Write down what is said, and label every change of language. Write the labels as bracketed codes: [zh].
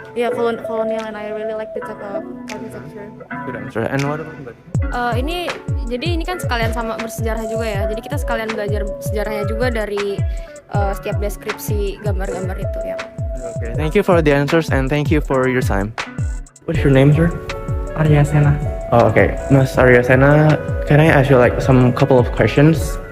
[en] Yeah, colonial, and I really like the type of architecture. Good answer. And what about Mbak? [id] Ini kan sekalian sama bersejarah juga ya. Jadi kita sekalian belajar sejarahnya juga dari setiap deskripsi gambar-gambar itu ya. [en] Okay. Thank you for the answers and thank you for your time. What's your name, sir? Arya Sena. Oh, okay. Mas Arya Sena, can I ask you like some couple of questions?